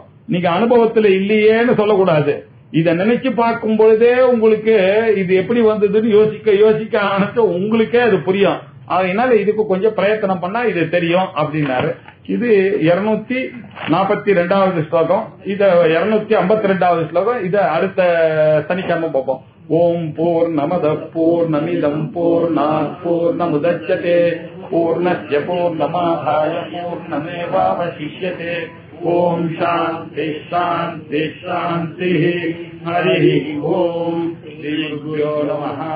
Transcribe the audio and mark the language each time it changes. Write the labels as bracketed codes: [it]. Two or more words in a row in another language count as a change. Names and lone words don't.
[ta] நீங்க அனுபவத்துல இல்லையேன்னு சொல்லக்கூடாது. இத நினைச்சு பார்க்கும் பொழுதே உங்களுக்கு இது எப்படி வந்ததுன்னு யோசிக்க யோசிக்க ஆனது உங்களுக்கே அது புரியும். அதனால இதுக்கு கொஞ்சம் பிரயத்தனம் பண்ணா இது தெரியும் அப்படின்னாரு. இது 242வது ஸ்லோகம். இத 252வது ஸ்லோகம். இத அடுத்த சனிக்கிழமை பார்ப்போம். [sa] ओम् पूर्णमद पूर्णमिदम् पूर्णात् पूर्णमुदच्यते पूर्णस्य पूर्णमादाय पूर्णमेवावशिष्यते. ओम् शान्ति शान्ति शान्ति. हरि ओम्। श्री गुरुभ्यो नमः.